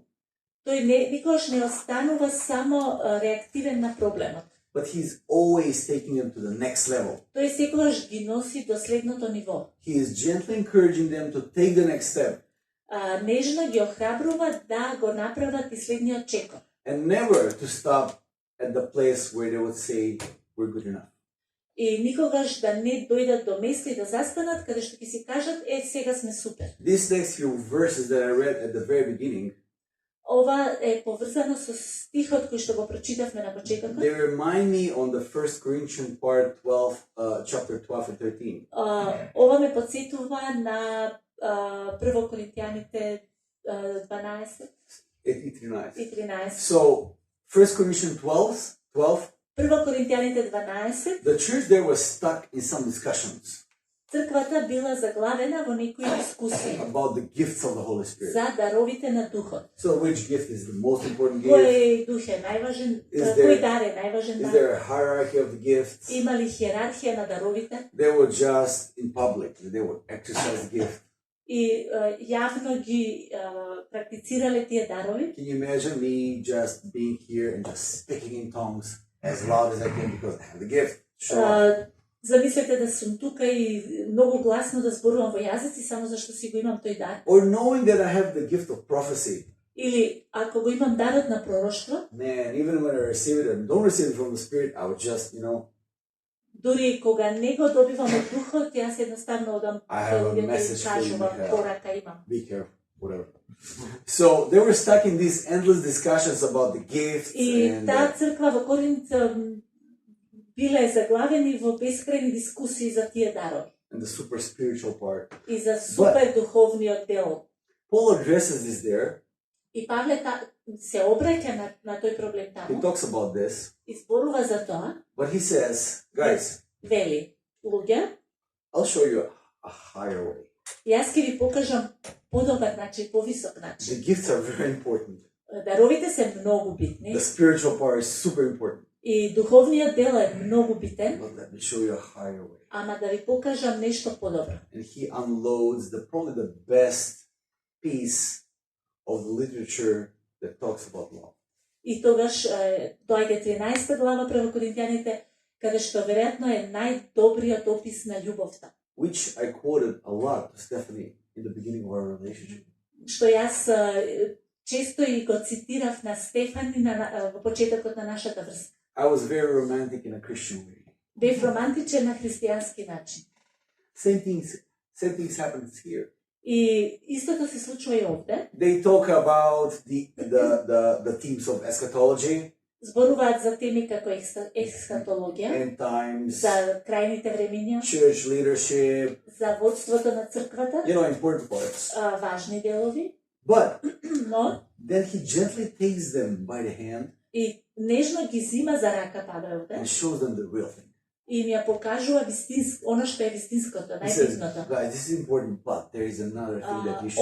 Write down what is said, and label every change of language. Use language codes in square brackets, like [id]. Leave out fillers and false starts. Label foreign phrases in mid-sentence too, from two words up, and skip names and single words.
[mk] Тој никогаш не останува само реактивен на проблемот. [en] But he's always taking them to the next level. [mk] Тој секогаш ги носи до следното ниво. [en] He is gently encouraging them to take the next step. [mk] Нежно ги охрабрува да го направат и следниот чекор. [en] And never to stop at the place where they would say, we're good enough. [mk] И никогаш да не дојдат до место и да застанат каде што ќе си кажат сега сме супер. [en] These next few verses that I read at the very beginning, [mk] ова е поврзано со стихот кој што го прочитавме на почетокот. [en] They remind me on the 1 Corinthians part 12, chapter 12 and 13. [mk] Ова ме подсетува на 1 Коринтијаните 12 и 13. 13. [en] So 1 Corinthians 12, [mk] 1 Коринтијаните 12. [en] The church there was stuck in some discussions. [mk] Црквата била заглавена во некои дискусии [en] about the gifts of the Holy Spirit. [mk] за даровите на Духот. [en] So which gift is the most important [mk] Кој [en] gift? [mk] дух е најважен? [en] Is [mk] Кој дар е најважен [en] Is [mk] дар? [en] there a hierarchy of the gifts? [mk] Има ли хиерархија на даровите? [en] They were just in public. They would exercise the gift. [mk] И јавно ги практицирале тие дарови. [en] Can you imagine me just being here and just speaking in tongues as loud as I can because I have the gift? Sure. [mk] Замислете да сум тука и многу гласно да зборувам во јазици само зашто си го имам тој дар. [en] Or knowing that I have the gift of prophecy. [mk] Или ако го имам дарот на пророштво. [en] Man, even when I receive it and don't receive it from the Spirit, I would just, [mk] Дури кога не го добивам од Духот, јас едноставно одам кај луѓето и кажувам порака имам. [en] Be careful, whatever. So they were stuck in these endless discussions about the gifts. [mk] И таа црква во Коринт биле заглавени во бескрајни дискусии за тие дарови. [en] And the super spiritual part. [mk] И за супер духовниот дел. [en] Paul addresses this there. [mk] И Павле се обраќа на тој проблем [en] He [mk] таму, [en] talks about this. [mk] и зборува за тоа, [en] But he says, guys, [mk] вели, луѓе, [en] I'll show you a higher way. [mk] јас ќе ви покажам подобар начин, повисок [en] The [mk] начин. [en] gifts are very important. [mk] Даровите се многу битни [en] The spiritual part is super important. [mk] и духовниот дел е многу битен, [en] But let me show you a higher way. [mk] ама да ви покажам нешто подобро. [en] And he unloads probably the best piece of the literature that talks about love. [mk] И тогаш доаѓа 13 глава прво Коринтијаните, каде што веројатно е најдобриот опис на љубовта. [en] Which I quoted a lot to Stephanie in the beginning of our relationship. [mk] Што јас често и го цитирав на Стефани во почетокот на нашата врска. [en] I was very romantic in a Christian way. [mk] Бев романтичен на христијански начин. [en] Same things happens here. [mk] И истото се случува и овде. [en] They talk about the themes of eschatology, [mk] Зборуваат за теми како есхатологија, [en] end times, [mk] за крајните времиња, [en] church leadership, [mk] за водството на црквата, [en] important parts. [mk] важни делови, [en] But [mk] но [en] then he gently takes them by the hand [mk] и нежно ги зима за рака Павле овде [en] and shows them the real thing. [mk] и ми ја покажува она што е вистинското, [en] He says, [mk] најбитното. [en] guys, this is important, but there is another thing that you should